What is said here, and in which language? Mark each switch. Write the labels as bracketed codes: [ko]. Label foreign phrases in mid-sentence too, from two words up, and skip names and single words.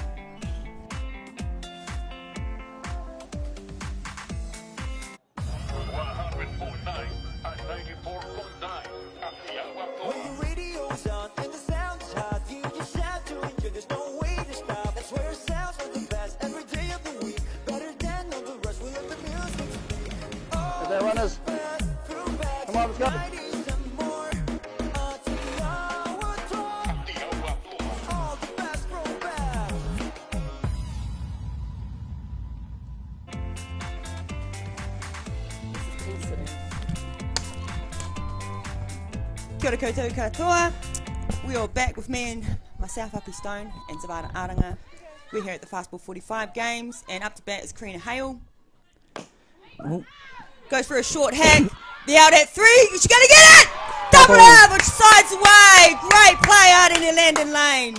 [en] When the radio's on and the sound is hot, you just shout to it, there's no way to stop. That's where it sounds like the best every day of the week. Better than all the rest, we let the music speak. Is there runners? Come on, let's go. All the best throwbacks. [mi] Kia ora koutou katoa. [en] We are back with me and myself, Happy Stone, and Savannah Aranga. We're here at the Fastball45 games, and up to bat is Karina Hale. Oh, Goes for a short hack. The out at 3. She's going to get it! Double out, which sides away. Great play out in the Landon Lane.